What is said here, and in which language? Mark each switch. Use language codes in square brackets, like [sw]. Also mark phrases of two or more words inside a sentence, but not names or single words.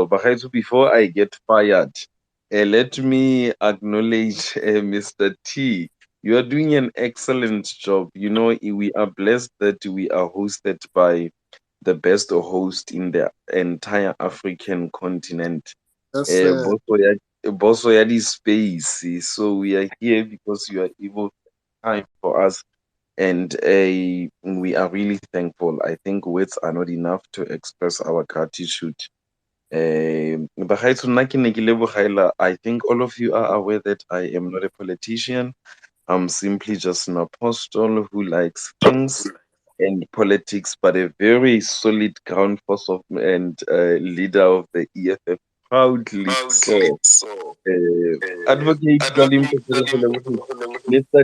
[en] But before I get fired, let me acknowledge Mr. T. You are doing an excellent job. You know, we are blessed that we are hosted by the best host in the entire African continent. Yes, sir. Boso ya di space. So we are here because you are able to time for us, and we are really thankful. I think words are not enough to express our gratitude. [tn] Bagaetsho, nna ke ne ke lebogaela. [en] I think all of you are aware that I am not a politician. I'm simply just an apostle who likes things and politics, but a very solid ground force of and leader of the EFF, proudly so. Advocate Galim Mr.